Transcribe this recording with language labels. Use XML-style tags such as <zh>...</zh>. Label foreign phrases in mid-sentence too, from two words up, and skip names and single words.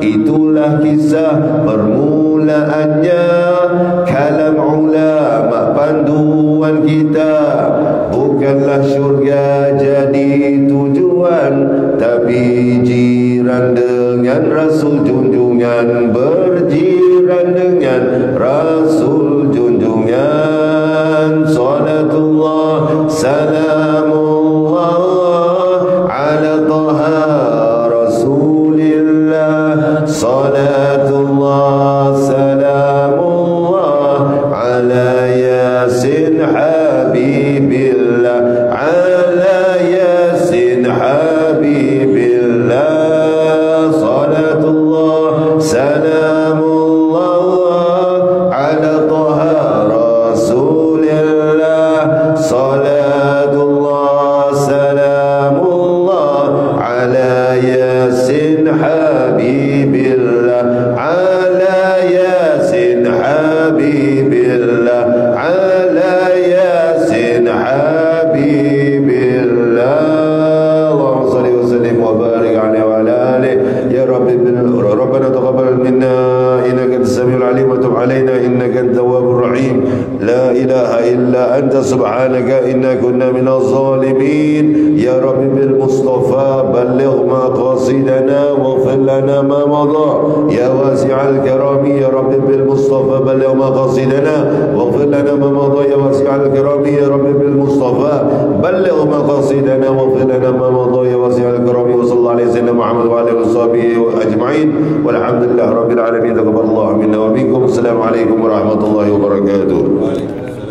<ms>Itulah kisah permulaannya, kalam ulama panduan kita. Bukanlah syurga jadi tujuan, tapi jiran dengan Rasul junjungan, berjiran dengan Rasul junjungan.</ms> <ar>صلاة الله سلام الله على طه رسول الله صلاة الله سلام الله على يس حبيب الله على يس حبيب الله. صلاة الله سلام الله على طه رسول الله صلاة الله سلام الله على يس حبيب الله على يس حبيب الله على يس حبيب الله. اللهم صل وسلم وبارك عليه وعلى آله. يا رب ربنا تقبل منا إنك أنت السميع العليم وتب علينا إنك أنت التواب الرحيم. لا إله إلا أنت سبحانك إنا كنا من الظالمين. يا رب بالمصطفى بلغ مقاصدنا واغفر لنا ما مضى. يا واسع الكرم يا رب بالمصطفى بلغ مقاصدنا واغفر لنا ما مضى. يا واسع الكرم يا رب بالمصطفى بلغ مقاصدنا واغفر لنا ما مضى. يا واسع الكرم وصلى الله عليه وسلم محمد وآله وصحبه أجمعين والحمد لله رب العالمين. تقبل الله منا ومنكم السلام عليكم ورحمة الله وبركاته.</ar>